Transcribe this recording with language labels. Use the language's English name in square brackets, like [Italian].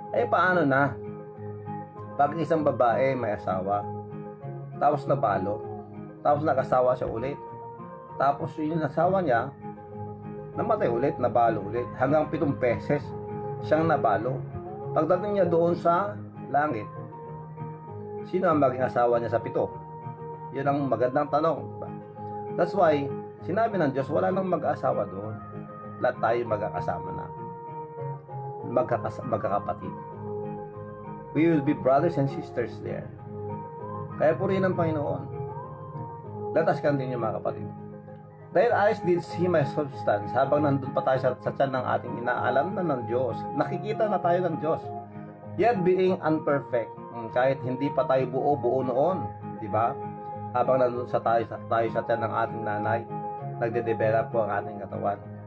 [Filipino] Paano na? Pag isang babae may asawa, tapos nabalo, tapos nag-asawa siya ulit, tapos yung asawa niya namatay ulit, nabalo ulit, hanggang 7 beses siyang nabalo. Pagdating niya doon sa langit, sino ang maging asawa niya sa 7? Yun ang magandang tanong. [English] That's why [Filipino] sinabi ng Diyos, wala nang mag-asawa doon. Lahat tayo magkakasama na. Magkakapatid. [English] We will be brothers and sisters there. [Filipino] Kaya purihin ang Panginoon. [English] Let us continue [Filipino] mga kapatid. [English] Their eyes did see my substance. [Filipino] Habang nandun pa tayo sa tiyan ng ating inaalam na ng Diyos. Nakikita na tayo ng Diyos. [English] Yet being unperfect. [Filipino] Kahit hindi pa tayo buo-buo noon. Diba? Habang nandun tayo sa tiyan ng ating nanay, nagde-develop po ang ating katawan.